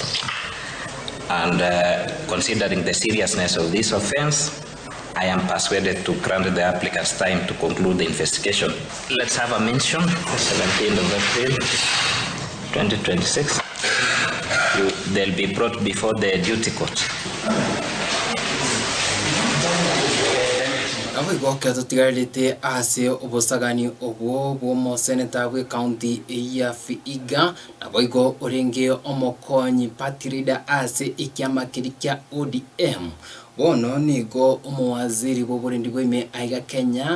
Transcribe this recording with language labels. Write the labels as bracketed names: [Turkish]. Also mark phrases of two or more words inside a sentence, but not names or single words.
[English] And considering the seriousness of this offense, I am persuaded to grant the applicants time to conclude the investigation. Let's have a mention, the 17th of April, 2026. They'll be brought before the duty court. [Gusii] Abigo katutiralite ase obosagani obwo bwo Senator we county ya Vihiga na boigo orenge omokonyi [English] party leader [Gusii] ase ikiama kirikya ODM bono nigo umuwaziri w'uburindi bw'ime aiga Kenya